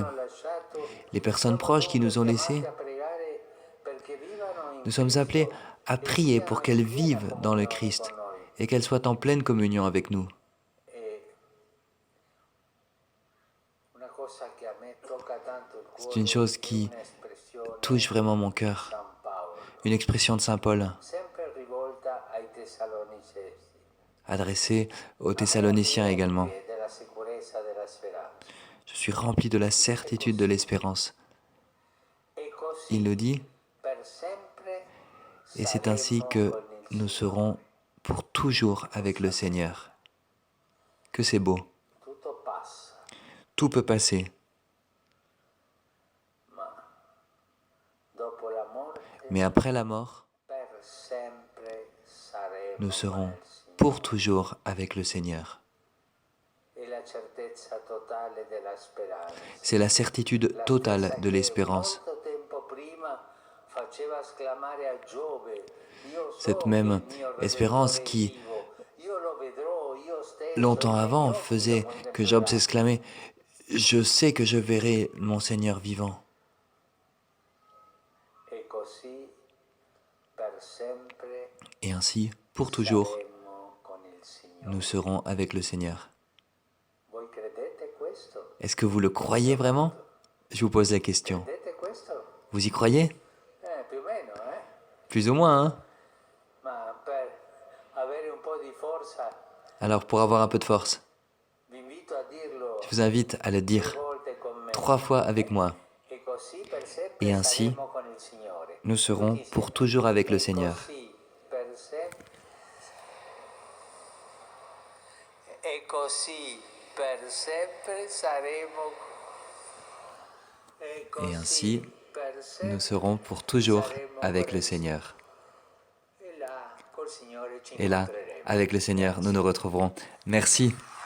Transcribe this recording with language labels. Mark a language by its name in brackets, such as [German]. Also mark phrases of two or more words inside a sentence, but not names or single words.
[French] Les personnes proches qui nous ont laissés, nous sommes appelés à prier pour qu'elles vivent dans le Christ et qu'elles soient en pleine communion avec nous. C'est une chose qui touche vraiment mon cœur. [Italian] San Paolo, [French] Une expression de Saint Paul, [Italian] sempre rivolta ai Tessalonicesi. [French] adressée aux [Italian] Ma [French] Thessaloniciens [Italian] piena [French] également. [Italian] della sicurezza della speranza. [French] Je suis rempli de la certitude de l'espérance. [Italian] E così [French] Il le dit, [Italian] per sempre [French] et c'est ainsi [Italian] saremo [French] que [Italian] con il [French] nous [Italian] Signore. [French] serons pour toujours avec le Seigneur. Que c'est beau. [Italian] Tutto passa, [French] Tout peut passer, [Italian] ma dopo la morte [French] mais après la mort, [Italian] per sempre saremo [French] nous [Italian] con [French] serons [Italian] il Signore. [French] pour toujours avec le Seigneur. [Italian] È la certezza totale della speranza. [French] C'est la certitude [Italian] La [French] totale [Italian] stessa [French] de [Italian] che [French] l'espérance. [Italian] molto tempo prima faceva esclamare a Giobbe: Io so [French] Cette [Italian] che [French] même [Italian] il mio [French] espérance [Italian] Redentore è [French] qui, [Italian] vivo, io lo vedrò, io stesso, [French] longtemps [Italian] i miei [French] avant, [Italian] occhi lo [French] faisait que Job [Italian] contempleranno. [French] s'exclamait « Je sais que je verrai mon Seigneur vivant. [Italian] E così per sempre » [French] Et ainsi, pour toujours, [Italian] saremo con il Signore. [French] nous serons avec le Seigneur. [Italian] Voi credete questo? [French] Est-ce que vous le croyez vraiment? Je vous pose la question. [Italian] Credete questo? [French] Vous y croyez? [Italian] Più o meno, [French] Plus ou moins, hein? [Italian] Ma per avere un po' di forza [French] Alors, pour avoir un peu de force, [Italian] vi invito a dirlo [French] je vous invite à le [Italian] 3 [French] dire [Italian] volte con me. [French] 3 fois avec moi. [Italian] E così per sempre [French] Et ainsi, [Italian] saremo con il Signore. [French] nous serons [Italian] Tutti [French] pour [Italian] insieme. [French] toujours avec le [Italian] E [French] Seigneur. [Italian] così per sempre. E così per sempre saremo. E [French] Et ainsi, [Italian] per [French] nous [Italian] sempre [French] serons pour toujours [Italian] saremo [French] avec [Italian] con [French] le [Italian] il Signore. [French] Seigneur. [Italian] E là col Signore ci [French] Et là, [Italian] incontreremo. [French] avec le Seigneur, nous nous retrouverons. Merci.